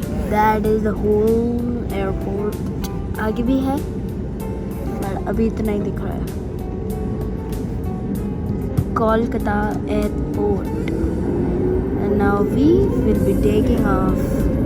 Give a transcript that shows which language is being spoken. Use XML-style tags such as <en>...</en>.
<en>That is the whole airport.</en> <hi>आगे भी है पर अभी इतना ही दिख रहा है।</hi> <en>Kolkata airport and now we will be taking off.</en>